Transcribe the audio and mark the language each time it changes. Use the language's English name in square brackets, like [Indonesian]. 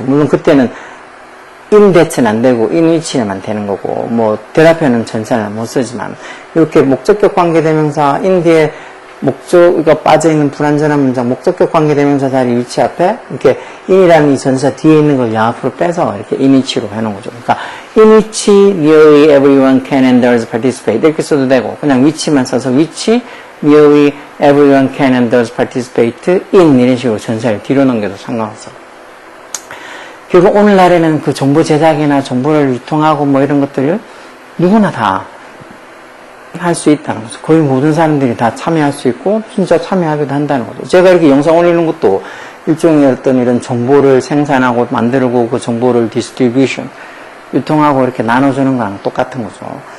[Korean] 물론 그때는 in that는 안 되고 in which만 되는 거고 뭐 대답에는 전사는 못 쓰지만 이렇게 목적격 관계대명사 in 뒤에 목적어가 빠져있는 불완전한 문장 목적격 관계대명사 자리 위치 앞에 이렇게 in이라는 이 전사 뒤에 있는 걸 앞으로 빼서 이렇게 in which로 해놓은 거죠. [English] 그러니까 in which nearly everyone can and does participate [Korean] 이렇게 써도 되고 그냥 [English] which만 써서 which nearly everyone can and does participate in [Korean] 이런 식으로 전사를 뒤로 넘겨도 상관없어. 결국 오늘날에는 그 정보 제작이나 정보를 유통하고 뭐 이런 것들을 누구나 다 할 수 있다는 거죠. 거의 모든 사람들이 다 참여할 수 있고 진짜 참여하기도 한다는 거죠. 제가 이렇게 영상 올리는 것도 일종의 어떤 이런 정보를 생산하고 만들고 그 정보를 디스트리뷰션 유통하고 이렇게 나눠주는 거랑 똑같은 거죠.